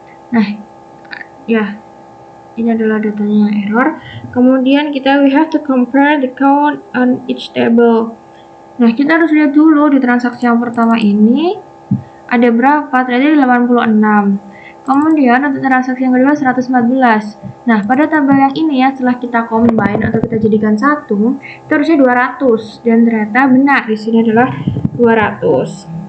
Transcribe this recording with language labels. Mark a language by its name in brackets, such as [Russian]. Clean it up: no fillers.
[Indonesian] Nah, ya, ini adalah datanya yang error. Kemudian [English] we have to compare the count on each table. [Indonesian] Nah, kita harus lihat dulu di transaksi yang pertama ini ada berapa, ternyata 86. Kemudian untuk transaksi yang kedua 114. Nah, pada tabel yang ini ya, setelah kita combine atau kita jadikan satu, itu harusnya 200 dan ternyata benar di sini adalah 200.